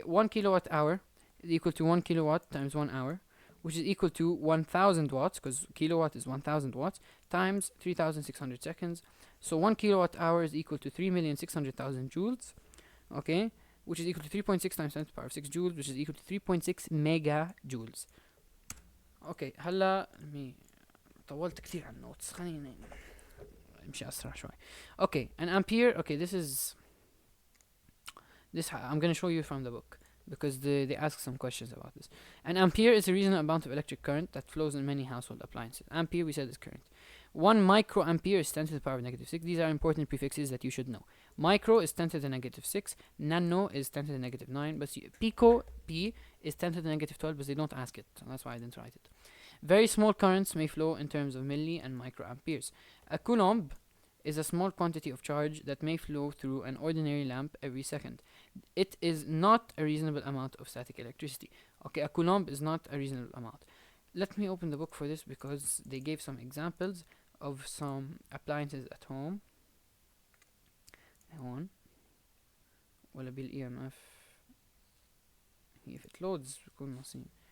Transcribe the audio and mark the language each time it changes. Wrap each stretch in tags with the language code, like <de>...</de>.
<en>1 kilowatt hour is equal to 1 kilowatt times 1 hour, which is equal to 1000 watts, because kilowatt is 1000 watts, times 3600 seconds. So 1 kilowatt hour is equal to 3,600,000 joules, okay, which is equal to 3.6 times 10 to the power of 6 joules, which is equal to 3.6 mega joules.</en> <ar>Okay, هلا طولت كثير على النوتس، خلينا نمشي أسرع شوي.</ar> <en>Okay, an ampere, okay, this I'm gonna show you from the book, because they ask some questions about this. An ampere is a reasonable amount of electric current that flows in many household appliances. Ampere, we said, is current. 1 microampere is 10 to the power of negative 6. These are important prefixes that you should know. Micro is 10 to the negative 6. Nano is 10 to the negative 9. But pico, P, is 10 to the negative 12, but they don't ask it. So that's why I didn't write it. Very small currents may flow in terms of milli and microamperes. A coulomb is a small quantity of charge that may flow through an ordinary lamp every second. It is not a reasonable amount of static electricity. Okay, a coulomb is not a reasonable amount. Let me open the book for this, because they gave some examples of some appliances at home. هون ولا بالEMF if it loads بكون نصيب.</en>